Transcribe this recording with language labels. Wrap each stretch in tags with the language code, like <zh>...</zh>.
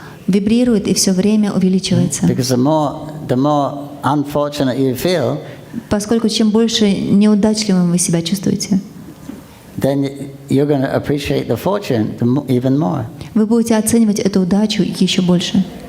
<ru>вибрирует и все время увеличивается.</ru> <en>Because the more unfortunate you feel,</en> <ru>Поскольку чем больше неудачливым вы себя чувствуете,</ru> <en>then you're going to appreciate the fortune even more.</en> <ru>вы будете оценивать эту удачу еще больше.</ru>